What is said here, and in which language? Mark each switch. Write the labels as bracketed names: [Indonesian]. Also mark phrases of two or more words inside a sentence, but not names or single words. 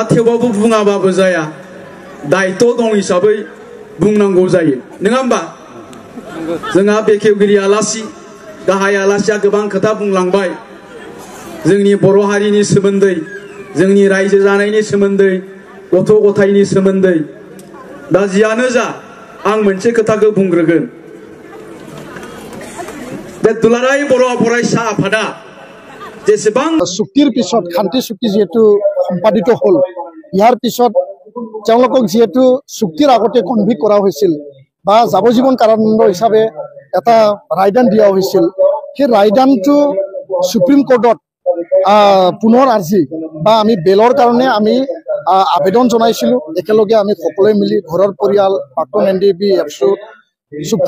[Bodo] थेवबाबो बुङाबाबो जाया दायित्व दं हिसाबै बुंनांगौ जायो नङा होमबा जोंहा बेखेवगिरि आलासि गाहाय आलासिया गोबां खोथा बुंलांबाय जोंनि बर' हारिनि सोमोन्दै जोंनि रायजो जानायनि सोमोन्दै गथ' गथायनि सोमोन्दै दा जियानो जा आं मोनसे खोथाखौ बुंग्रोगोन बे दुलाराय बर' फरायसा आफादा जेसेबां [Assamese] চুক্তিৰ পিছত শান্তি চুক্তি যেহেতু সম্পাদিত হ'ল ইয়াৰ পিছত তেওঁলোকক যেহেতু চুক্তিৰ আগতে কনভিক্ট কৰা হৈছিল বা যাৱজীৱন কাৰাদণ্ড হিচাপে এটা ৰায়দান দিয়া হৈছিল সেই ৰায়দানটো সুপ্ৰিম কোৰ্টত পুনৰ আৰ্জি বা আমি বেলৰ কাৰণে আমি আবেদন জনাইছিলোঁ একেলগে আমি সকলোৱে মিলি ঘৰৰ পৰিয়াল প্ৰাক্তন NDP এফচু চুক্তি